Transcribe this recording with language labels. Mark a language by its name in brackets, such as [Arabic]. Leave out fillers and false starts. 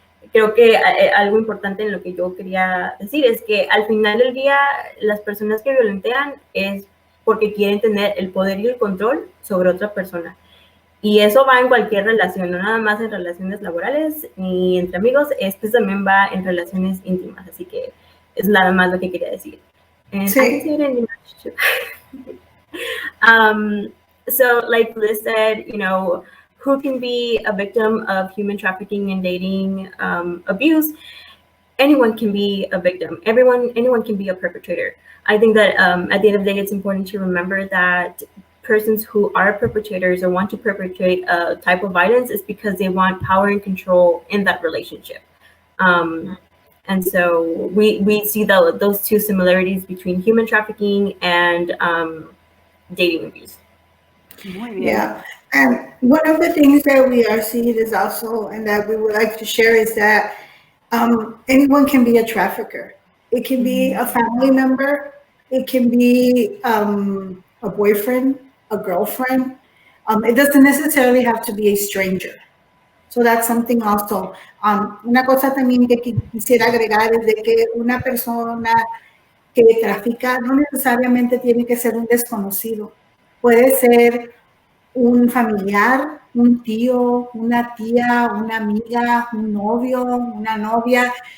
[Spanish] Creo que algo importante en lo que yo quería decir es que al final del día las personas que violentean es porque quieren tener el poder y el control sobre otra persona. Y eso va en cualquier relación, no nada más en relaciones laborales ni entre amigos, esto también va en relaciones íntimas. Así que es nada más lo que quería decir. [English] And [Spanish] Sí. [English] I can see it in the relationship. So like Liz said, you know, who can be a victim of human trafficking and dating abuse? Anyone can be a victim. Anyone can be a perpetrator. I think that at the end of the day, it's important to remember that persons who are perpetrators or want to perpetrate a type of violence is because they want power and control in that relationship. And so we see those two similarities between human trafficking and dating abuse. Yeah, and one of the things that we are seeing is also, and that we would like to share, is that anyone can be a trafficker. It can be a family member, it can be a boyfriend, a girlfriend. It doesn't necessarily have to be a stranger. So that's something also. [Spanish] Una cosa también que quisiera agregar es de que una persona que trafica no necesariamente tiene que ser un desconocido. Puede ser un familiar, un tío, una tía, una amiga, un novio, una novia.